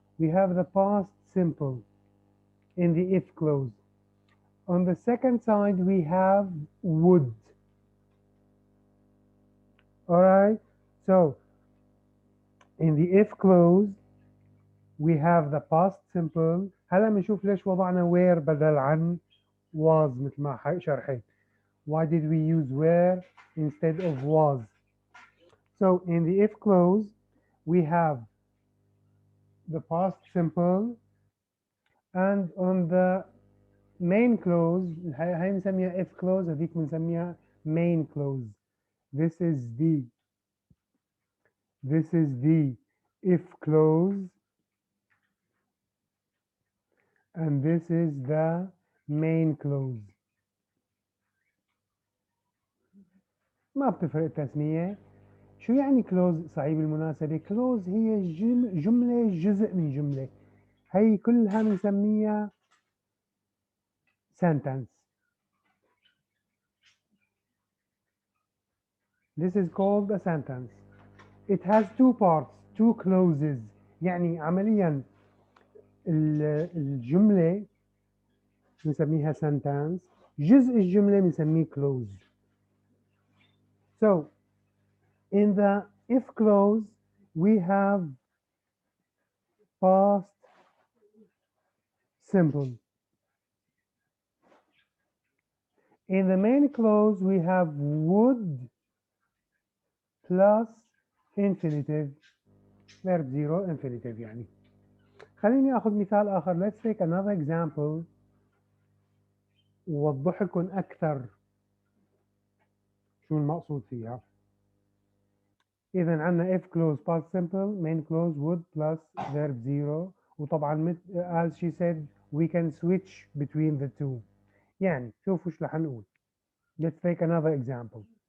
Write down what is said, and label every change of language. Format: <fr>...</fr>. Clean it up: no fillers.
<en>We have the past simple in the if clause. On the second side, we have would. All right. So in the if clause, we have the past simple.</en> <ar>هلا بنشوف ليش وضعنا where بدل عن was مثل ما شرحت.</ar> <en>Why did we use were instead of was? So in the if clause, we have the past simple, and on the main clause,</en> <ar>هاي بنسميها if clause, هذيك بنسميها main clause.</ar> <en>This is the if clause, and this is the main clause.</en> <ar>ما بتفرق التسمية. شو يعني كلوز صعيب المناسبة؟ كلوز هي جملة جزء من جملة. هي كلها بنسميها sentence.</ar> <en>This is called a sentence. It has two parts, two clauses.</en> <ar>يعني عمليا الجملة بنسميها sentence. جزء الجملة بنسميه clause.</ar> <en>So in the if clause we have past simple. In the main clause, we have would plus infinitive. verb 0 infinitive</en> <ar>يعني. خليني أخذ مثال آخر.</ar> <en>Let's take another example</en> <ar>ووضح لكم أكثر شو المقصود فيها. إذا عندنا</ar> <en>if clause past simple, main clause would plus verb 0.</en> <ar>وطبعا</ar> <en>as she said we can switch between the two.</en> <ar>يعني شوفوا شو رح نقول.</ar> <en>Let's take another example.</en>